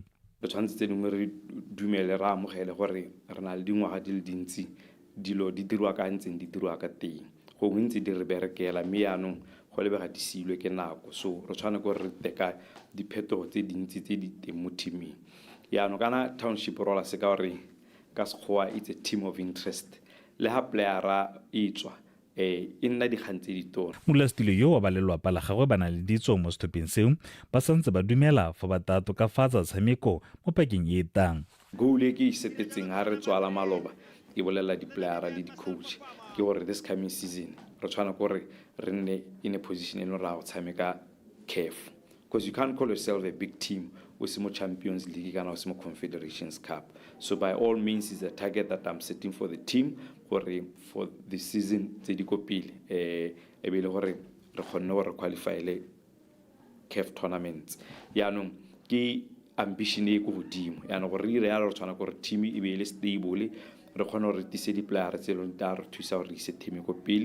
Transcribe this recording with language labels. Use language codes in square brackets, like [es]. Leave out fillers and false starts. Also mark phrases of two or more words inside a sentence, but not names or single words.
[tn] re tshwanetse tse dingwe re dumele ra amogele gore re na le dingwaga di le dintsi dilo di dirwa ka ntseng di dirwa ka teng go ntse di re berekela mme yaanong go lebega di silwe ke nako so re tshwane gore re teka diphetogo tse dintsi tse di teng mo teaming yaanong kana Township Rollers ka gore ka sekgowa [en] it's a team of interest [tn] le ha playera e tswa e nna dikgang tse ditona modulasetulo yo wa ba lelwapa la gagwe ba na le ditso mo setlhopheng seo ba santse ba dumela fa ba tla tokafatsa tshameko mo pakeng e tang goal e ke e setetseng ha re tswala maloba e bolela di-playera le di-coach ke gore [en] this coming season [tn] re tshwana gore re nne [en] in a position [tn] eno ra go tshameka CAF [en] because you can't call yourself a big team with some Champions League and some Confederations Cup. So by all means is a target that I'm setting for the team for the season [tn] tse di kopile e be le gore re kgonne gore qualify le CAF tournaments yaanong ke ambition e go godimo yaanong gore re ya re tshwana gore team e be le stable re kgone gore re tise di-playere tse leng da re thusa gore re ise themeko pele.